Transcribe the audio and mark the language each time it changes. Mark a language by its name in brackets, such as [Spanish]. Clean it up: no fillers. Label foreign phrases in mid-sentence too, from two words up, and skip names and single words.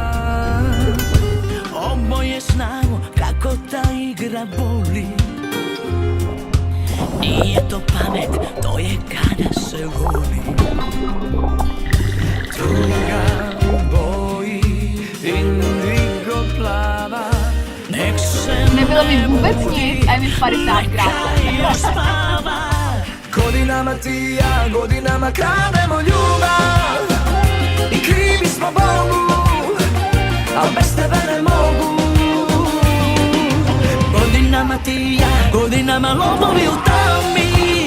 [Croatian] Oboje znamo kako ta igra boli. Nije to pamet, to je kada se voli. Tuga u boji, indigo plava. Nek se [Czech] Nebylo mi vůbec nic a je mi 50krát. [Croatian] spava. Godinama ti ja, godinama krademo ljubav. I krivi smo Bogu, al bez tebe ne mogu. Godinama ti ja, godinama lopovi u tami.